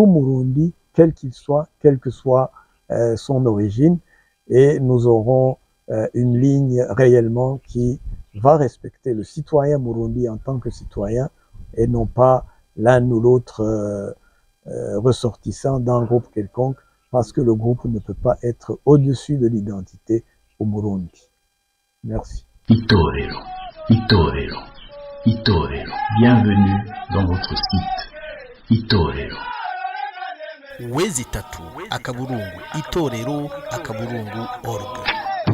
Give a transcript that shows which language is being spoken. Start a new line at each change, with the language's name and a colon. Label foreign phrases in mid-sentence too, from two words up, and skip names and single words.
French: Murundi, quel qu'il soit, quelle que soit son origine, et nous aurons une ligne réellement qui va respecter le citoyen Murundi en tant que citoyen, et non pas l'un ou l'autre ressortissant d'un groupe quelconque, parce que le groupe ne peut pas être au-dessus de l'identité au Burundi. Merci. Itorero, Itorero, Itorero. Bienvenue dans votre site. Itorero. Wezi tatu akaburungu itorero akaburungu org.